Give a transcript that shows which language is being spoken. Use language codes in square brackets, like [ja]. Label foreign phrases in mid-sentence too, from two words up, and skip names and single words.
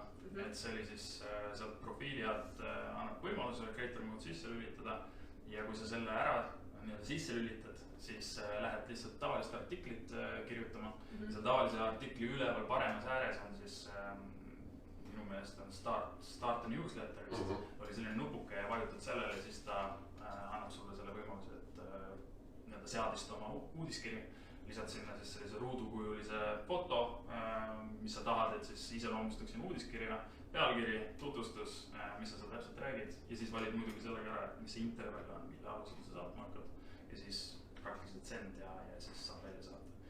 [et] Et see oli siis sealt profiili alt annab võimaluse [en] creator mode [et] sisse lülitada ja kui sa selle ära sisse lülitad, siis lähed lihtsalt tavalist artiklit kirjutama. Seal tavalise artikli üleval paremas ääres on siis minu meelest on [en] start a newsletter, [et] oli selline nupuke ja vajutad sellele, siis ta annab sulle selle võimaluse, et seadist oma uudiskiri. Lisad sinna siis sellise ruudukujulise foto, mis sa tahad, et siis iseloomustaks sinu uudiskirja, pealkiri, tutvustus, mis sa seal täpselt räägid ja siis valid muidugi sellega ära, et mis see interval on, mille alusel sa saatma hakkad ja siis praktiliselt send ja siis saab välja saata.